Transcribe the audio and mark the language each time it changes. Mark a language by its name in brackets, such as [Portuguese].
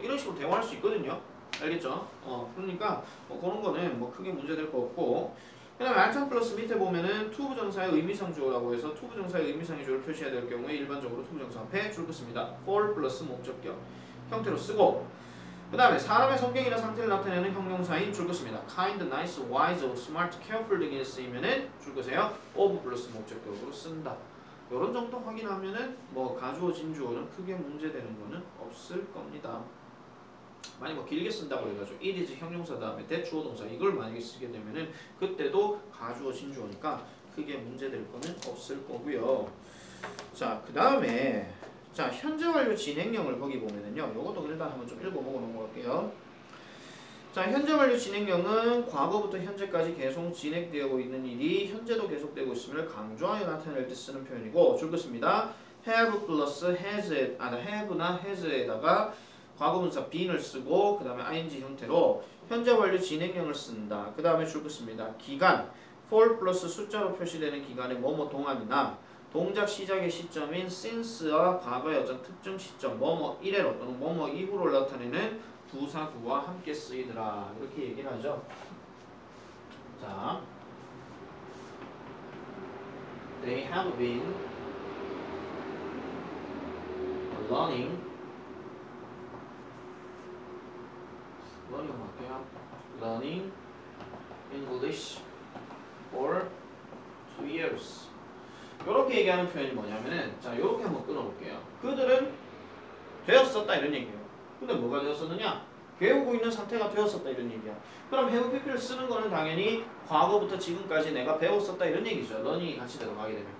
[Korean] 이런 식으로 대화할 수 있거든요. 알겠죠? 그러니까 뭐 그런 거는 뭐 크게 문제될 거 없고, 그 다음에 알찬 플러스 밑에 보면은 to 부정사의 의미상 주어라고 해서 to 부정사의 의미상의 주어를 표시해야 될 경우에 일반적으로 to 부정사 앞에 줄 것입니다. for 플러스 목적격 형태로 쓰고, 그 다음에 사람의 성격이나 상태를 나타내는 형용사인 줄 것입니다. kind, nice, wise, smart, careful 등에 쓰이면은 줄 것이에요. of 플러스 목적격으로 쓴다. 요런 정도 확인하면은 뭐 가주어 진주어는 크게 문제되는 거는 없을 겁니다. 만약 뭐 길게 쓴다고 해가지고 it is 형용사 다음에 that 주어 동사 이걸 만약에 쓰게 되면은 그때도 가주어 진주어니까 크게 문제될 거는 없을 거고요. 자, 그 다음에 자, 현재 완료 진행형을 거기 보면은요, 요것도 일단 한번 좀 읽어보고 넘어갈게요. 자, 현재 완료 진행형은 과거부터 현재까지 계속 진행되고 있는 일이 현재도 계속되고 있음을 강조하여 나타낼 때 쓰는 표현이고 줄긋습니다. have 플러스 have나 has에다가 과거분사 being을 쓰고 그 다음에 ing 형태로 현재 완료 진행형을 쓴다. 그 다음에 줄긋습니다. 기간 for 플러스 숫자로 표시되는 기간의 뭐뭐 동안이나 동작 시작의 시점인 since와 과거의 어떤 특정 시점 뭐뭐 이래로 또는 뭐뭐 이후로 나타내는 부사구와 함께 쓰이더라. 이렇게 얘기를 하죠. [English] 자, they have been learning 할게요. learning English for 2 years. [Korean] 이렇게 얘기하는 표현이 뭐냐면은 자, 이렇게 한번 끊어볼게요. 그들은 되었었다 이런 얘기예요. 근데 뭐가 되었었느냐? 배우고 있는 상태가 되었었다 이런 얘기야. 그럼 have pp를 쓰는 거는 당연히 과거부터 지금까지 내가 배웠었다 이런 얘기죠. learning이 같이 들어가게 되면.